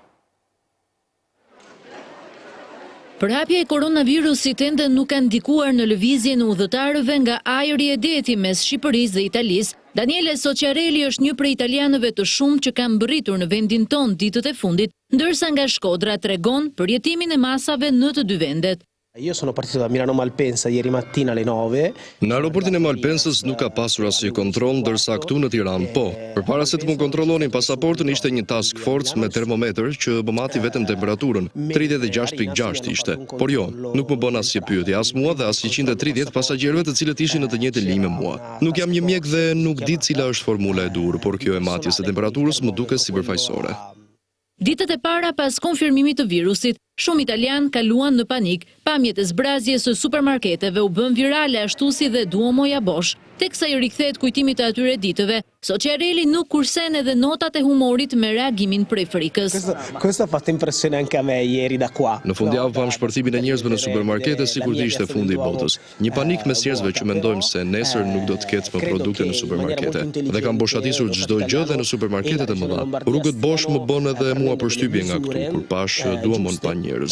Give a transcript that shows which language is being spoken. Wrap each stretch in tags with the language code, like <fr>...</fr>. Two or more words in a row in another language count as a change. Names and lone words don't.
<sq>Përhapja e koronavirusit ende nuk ka ndikuar në lëvizjen e udhëtarëve nga ajri e deti mes Shqipërisë dhe Italisë. Daniele Sociarelli është një prej italianëve të shumë që kanë mbërritur në vendin tonë ditët e fundit, ndërsa nga Shkodra tregon për jetimin e masave në të dy vendet.</sq> <it>Io sono partito da Milano Malpensa ieri mattina alle 9.</it> <sq>Në aeroportin e Malpensës nuk ka pasur asnjë kontroll, ndërsa këtu në Tiranë po. Përpara se të më kontrollonin pasaportën ishte një</sq> <en>task force</en> <sq>me termometër që bëmati vetëm temperaturën, 36.6 ishte. Por jo, nuk më bën asnjë pyetje as mua dhe as 130 pasagjerëve të cilët ishin në të njëjtën linjë me mua. Nuk jam një mjek dhe nuk di cila është formula e dur, por kjo e matjes së temperaturës më duket sipërfaqësore. Ditët e para pas konfirmimit të virusit, shumë italian kaluan në panik, pamjet e zbrazjes së supermarketeve u bën virale ashtu si dhe Duomoja Bosch. Teksa i rikthehet kujtimit të atyre ditëve, Sociarelli nuk kursen edhe notat e humorit me reagimin prej frikës.</sq> <it>Questo ha fatto impressione anche a me ieri da qua.</it> <sq>Në fundjavë pam shpërtimin e njerëzve në supermarkete sikur të ishte fundi i botës. Një panik mes njerëzve që mendojmë se nesër nuk do të ketë më produkte në supermarkete dhe kanë boshatisur çdo gjë dhe në supermarketet e mëdha. Rrugët Bosch më bën edhe mua përshtypje nga këtu kur pash Duomon pa njerëz.</sq>